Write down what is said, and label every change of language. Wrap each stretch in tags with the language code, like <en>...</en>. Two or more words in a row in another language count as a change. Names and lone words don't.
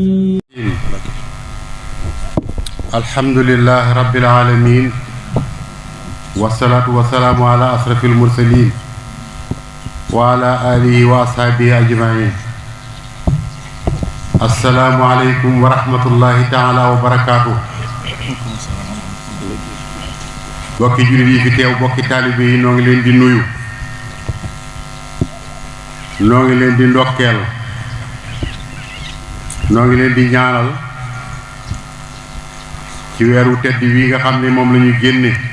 <ar>الحمد لله رب العالمين والصلاة والسلام على أشرف المرسلين وعلى آله وأصحابه أجمعين. السلام عليكم ورحمة الله تعالى وبركاته.</ar> <wo>bokki jullit yi fi teew bokki taalibe yi noo ngi leen di nuyu, noo ngi leen di ndokkeel, noo ngi leen di ñaanal ci weeru tedd wi nga xam ne moom la ñu génne.</wo>